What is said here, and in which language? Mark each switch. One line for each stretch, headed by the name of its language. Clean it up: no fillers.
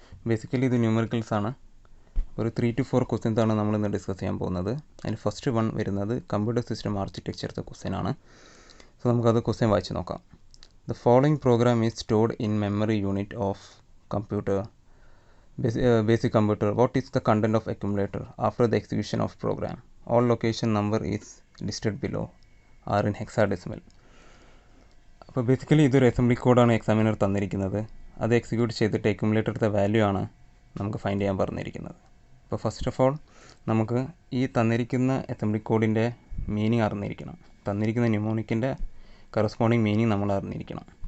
Malayalam: Basically ഇത് numericals ആണ്. ഒരു 3 to 4 ക്വസ്റ്റ്യൻസ് ആണ് നമ്മളിന്ന് ഡിസ്കസ് ചെയ്യാൻ പോകുന്നത്. അതിന് ഫസ്റ്റ് വൺ വരുന്നത് കമ്പ്യൂട്ടർ സിസ്റ്റം ആർക്കിടെക്ചറിൻ്റെ ക്വസ്റ്റ്യൻ ആണ്.
English: so
Malayalam: നമുക്കത് ക്വസ്റ്റ്യൻ വായിച്ച് നോക്കാം.
English: The following program is stored in memory unit of computer basic computer. What is the content of accumulator after the execution of program? All location number is listed below are in hexadecimal.
Malayalam: അപ്പോൾ basically ഇതൊരു assembly കോഡാണ് examiner തന്നിരിക്കുന്നത്. അത് execute ചെയ്തിട്ട് അക്യുമുലേറ്ററിൻ്റെ value ആണ് നമുക്ക് find ചെയ്യാൻ പറഞ്ഞിരിക്കുന്നത്. അപ്പോൾ ഫസ്റ്റ് ഓഫ് ഓൾ നമുക്ക് ഈ തന്നിരിക്കുന്ന അസംബ്ലി കോഡിൻ്റെ മീനിങ് അറിഞ്ഞിരിക്കണം. തന്നിരിക്കുന്ന ന്യൂമോണിക്കിൻ്റെ കറസ്പോണ്ടിങ് മീനിങ് നമ്മൾ അറിഞ്ഞിരിക്കണം.